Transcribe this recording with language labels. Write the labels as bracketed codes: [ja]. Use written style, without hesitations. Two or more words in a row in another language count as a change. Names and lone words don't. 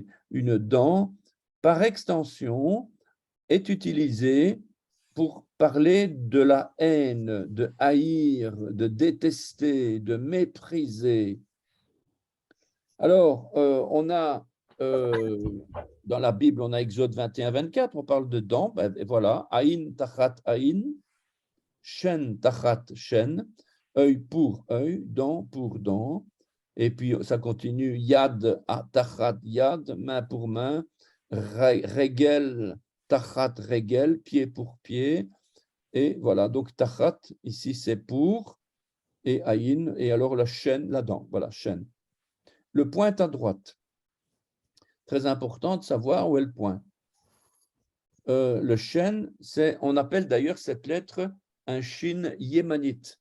[fr] Une dent, par extension, est utilisée pour parler de la haine, de haïr, de détester, de mépriser. Alors, on a dans la Bible, on a Exode 21-24, on parle de dents, ben, et voilà, [he] aïn tachat aïn, shen tachat shen, [fr] œil pour œil, dent pour dent, et puis ça continue, [he] yad tachat yad, [fr] main pour main, [he] regel tachat regel, [fr] pied pour pied, et voilà, donc tachat, ici c'est pour, et aïn, et alors la shen, la dent, voilà, shen. Le point à droite. Très important de savoir où est le point. Le shen, on appelle d'ailleurs cette lettre un shin yémanite.